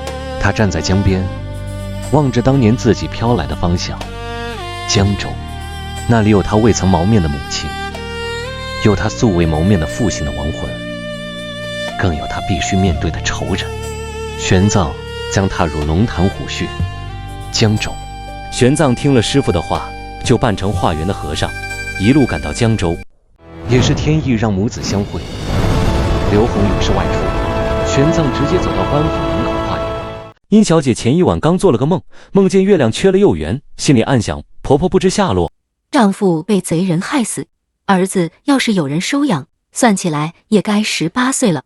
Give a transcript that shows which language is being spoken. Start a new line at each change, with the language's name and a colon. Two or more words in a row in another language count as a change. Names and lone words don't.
Chinese: 他站在江邊，望着當年自己飄來的方向，江州，那裡有他未曾謀面的母親，有他素未謀面的父親的亡魂，更有他必須面對的仇人。玄奘將踏入龍潭虎穴，江州。玄奘聽了師父的話，就扮成化緣的和尚，一路趕到江州。也是天意讓母子相會。劉宏有事外出，玄奘直接走到官府門口化緣。殷小姐前一晚剛做了個夢，夢見月亮缺了又圓，心裡暗想婆婆不知下落，丈夫被賊人害死，兒子要是有人收養，算起來也該18歲了。